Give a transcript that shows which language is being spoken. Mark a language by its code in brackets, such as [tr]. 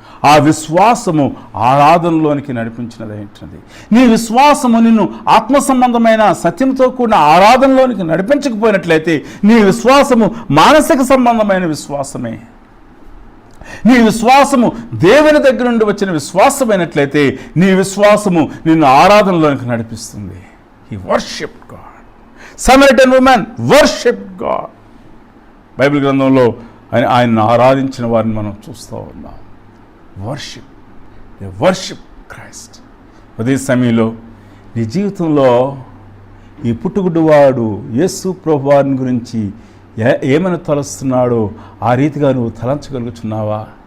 [te] ఆ విశ్వాసము ఆరాధనలోనికి నడిపించినది. నీ విశ్వాసము నిన్ను ఆత్మ సంబంధమైన సత్యంతో కూడిన ఆరాధనలోనికి నడిపించకపోయినట్లయితే నీ విశ్వాసము మానసిక సంబంధమైన విశ్వాసమే. నీ విశ్వాసము దేవుని దగ్గర నుండి వచ్చిన విశ్వాసమైనట్లయితే నీ విశ్వాసము నిన్ను ఆరాధనలోనికి నడిపిస్తుంది. [en] He worshiped God. Samaritan woman worshiped God. [te] Bible గ్రంథంలో ఆయనను ఆరాధించిన వారిని మనం చూస్తూ ఉన్నాం. [en] Worship Christ. [te] అదే సమయంలో నీ జీవితంలో ఈ పుట్టుగుడ్డువాడు యేసు ప్రభువారిని గురించి ఏమని తలస్తున్నాడో ఆ రీతిగా నువ్వు తలంచగలుగుతున్నావా?